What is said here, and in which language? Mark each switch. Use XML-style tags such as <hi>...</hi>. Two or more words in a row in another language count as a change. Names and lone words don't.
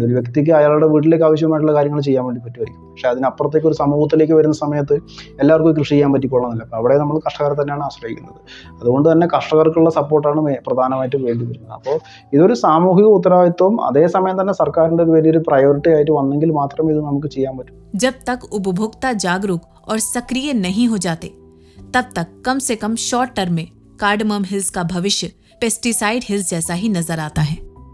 <ml>ഒരു വ്യക്തിക്ക് അയാളുടെ വീട്ടിലേക്ക് ആവശ്യമായിട്ടുള്ള കാര്യങ്ങൾ ചെയ്യാൻ വേണ്ടി പറ്റുമായിരിക്കും. പക്ഷേ അതിനപ്പുറത്തേക്ക് ഒരു സമൂഹത്തിലേക്ക് വരുന്ന സമയത്ത് എല്ലാവർക്കും കൃഷി ചെയ്യാൻ പറ്റിക്കൊള്ളുന്നില്ല. അപ്പോൾ അവിടെ നമ്മൾ കർഷകരെ തന്നെയാണ് ആശ്രയിക്കുന്നത്. അതുകൊണ്ട് തന്നെ കർഷകർക്കുള്ള സപ്പോർട്ടാണ് പ്രധാനമായിട്ടും വേണ്ടി വരുന്നത്. അപ്പോൾ ഇതൊരു സാമൂഹിക ഉത്തരവാദിത്വവും അതേസമയം തന്നെ സർക്കാരിൻ്റെ ഒരു വലിയൊരു പ്രയോറിറ്റി ആയിട്ട് വന്നെങ്കിൽ മാത്രമേ ഇത് നമുക്ക് ചെയ്യാൻ പറ്റൂ.</ml> <hi>जब तक उपभोक्ता जागरूक और सक्रिय नहीं हो जाते तब तक कम से कम</hi> <en>short term</en> <hi>में कार्डमम हिल्स का भविष्य</hi> <en>pesticide hills</en> <hi>जैसा ही नजर आता है।</hi>